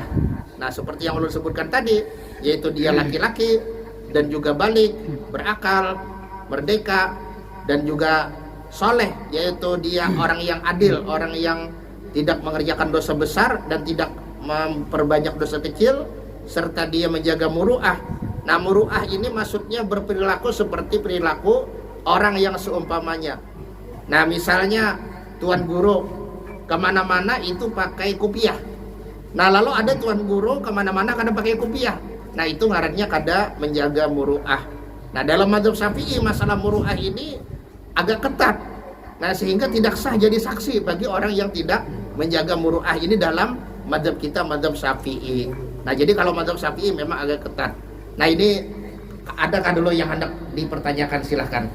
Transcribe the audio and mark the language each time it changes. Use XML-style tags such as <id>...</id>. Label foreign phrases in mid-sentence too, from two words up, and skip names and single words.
<id>Nah seperti yang ulun sebutkan tadi, yaitu dia laki-laki dan juga balik, berakal, merdeka, dan juga soleh, yaitu dia orang yang adil, orang yang tidak mengerjakan dosa besar dan tidak memperbanyak dosa kecil, serta dia menjaga muru'ah. Nah muru'ah ini maksudnya berperilaku seperti perilaku orang yang seumpamanya. Nah misalnya tuan guru kemana-mana itu pakai kupiah.</id> <bjn>Nah lalu ada tuan guru kemana-mana kada pakai kupiah. Nah itu ngarannya kada menjaga muru'ah.</bjn> <id>Nah dalam mazhab Syafi'i masalah muru'ah ini agak ketat. Nah sehingga tidak sah jadi saksi bagi orang yang tidak menjaga muru'ah ini dalam mazhab kita, mazhab Syafi'i. Nah jadi kalau mazhab Syafi'i memang agak ketat. Nah ini adakah dulu yang hendak dipertanyakan, silahkan.</id>